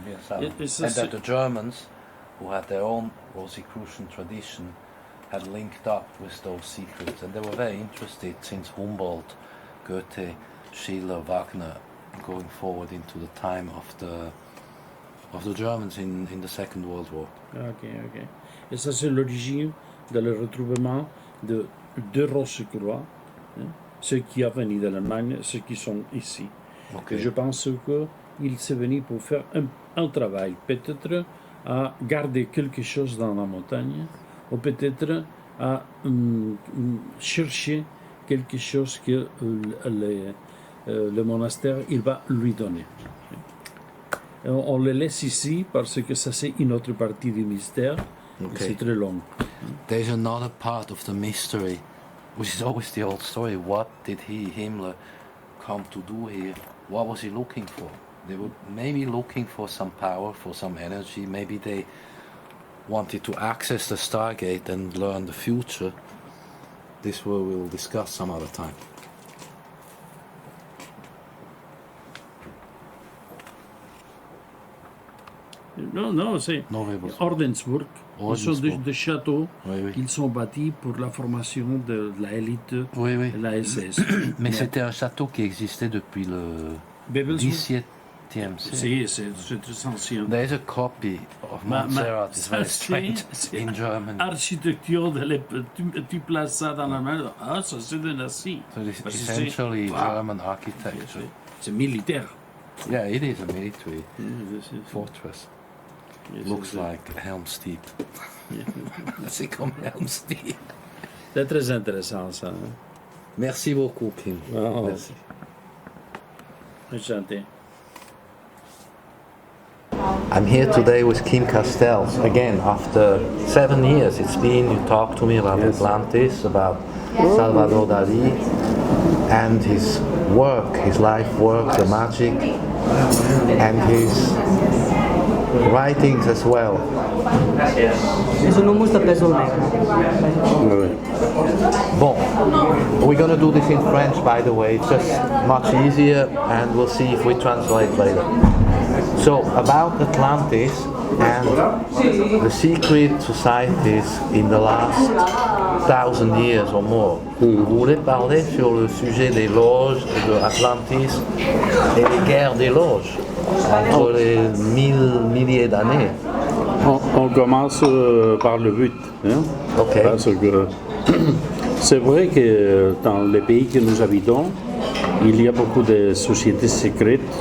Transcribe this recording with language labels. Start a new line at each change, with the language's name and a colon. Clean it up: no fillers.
English: And that the Germans, who had their own Rosicrucian tradition, had linked up with those secrets, and they were very interested since Humboldt, Goethe, Schiller, Wagner, going forward into the time of the Germans in the Second World War. Ok.
French: Et ça c'est l'origine de le retrouvement de deux Rose-Croix Ceux qui sont venus d'Allemagne, ceux qui sont ici. Okay. Et je pense qu'ils sont venus pour faire un travail, peut-être à garder quelque chose dans la montagne, ou peut-être à chercher quelque chose que le monastère il va lui donner. On le laisse ici parce que ça c'est une autre partie du mystère. Okay. C'est très long.
English: There's another part of the mystery, which is always the old story. What did Himmler, come to do here? What was he looking for? They were maybe looking for some power, for some energy. Maybe they wanted to access the Stargate and learn the future. This we'll discuss some other time.
French: Non, c'est Ordensburg. Ils sont des châteaux qu'ils sont bâtis pour la formation de l'élite de la SS. Mais c'était un château qui existait depuis le XVIIe siècle. C'est très ancien.
English: There is a copy of Montserrat. It's very strange in German.
French: Architecture, tu places ça dans la main, ça c'est de Nazi.
English: So this is essentially German architecture.
French: C'est militaire.
English: Yeah, it is a military fortress. Yes, Looks like Helm's Deep.
French: C'est comme Helm's Deep. C'est très intéressant ça. Merci beaucoup, Kim. Oh. Merci. Enchanté.
English: I'm here today with Kim Castells. Again, after 7 years it's been, you talked to me about Atlantis, about Salvador Dali, and his work, his life work, the magic, and his writings as well. Bon, we're going to do this in French, by the way. It's just much easier, and we'll see if we translate later. So, about Atlantis and the secret societies in the last 1,000 years or more.
French: Vous voulez parler sur le sujet des loges de Atlantis et les guerres des loges entre les milliers d'années? On commence par le but. Hein? Okay. Parce que c'est vrai que dans les pays que nous habitons, il y a beaucoup de sociétés secrètes.